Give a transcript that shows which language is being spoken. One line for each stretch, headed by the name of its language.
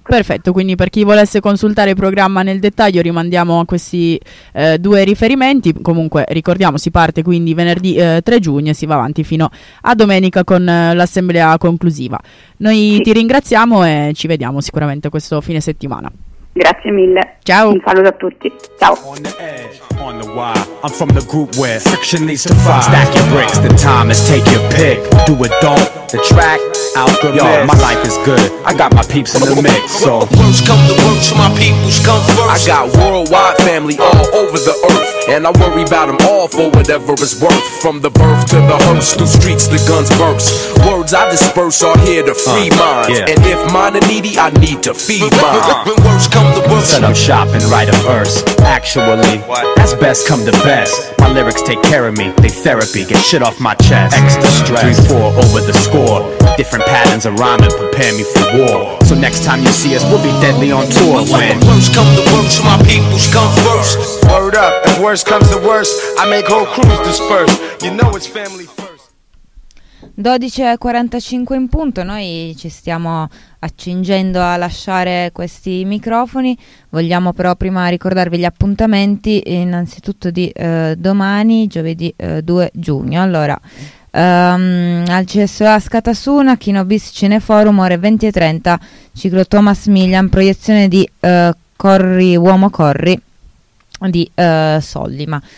Italian: Perfetto, quindi per chi volesse consultare il programma nel dettaglio rimandiamo a questi due riferimenti. Comunque ricordiamo, si parte quindi venerdì 3 giugno e si va avanti fino a domenica con l'assemblea conclusiva. Noi sì. Ti ringraziamo e ci vediamo sicuramente questo fine settimana. Grazie mille. Ciao. Un saluto a tutti. Ciao.
English: On the edge, on the wire. I'm from the group where friction leads to fire. Stack your bricks, the time is take your pick. Do it, don't. The track, alchemist. Yo, my life is good. I got my peeps in the mix, so. Roots come to roots, my peoples come first. I got worldwide family all over the earth. And I worry about them all for whatever it's worth. From the birth to the hearse, through streets the guns burst. Words I disperse are here to free minds. Yeah. And if mine are needy, I need to feed mine. When words come to words, set up shop and write a verse. Actually, that's best come to best. My lyrics take care of me, they therapy, get shit off my chest. Extra stress, 3-4 over the score. Different patterns of rhyming prepare me for war. So next time you see us, we'll be deadly on tour. But when words come to words, my peoples come first. Word up, if worst comes to worst, I make whole crews disperse. You know it's family first.
Italian: 12:45 in punto, noi ci stiamo accingendo a lasciare questi microfoni, vogliamo però prima ricordarvi gli appuntamenti, innanzitutto di domani, giovedì 2 giugno. Allora, al CSOA Scatasuna, Kino Bis Cineforum, ore 20:30, ciclo Thomas Millian, proiezione di Corri Uomo Corri di Sollima.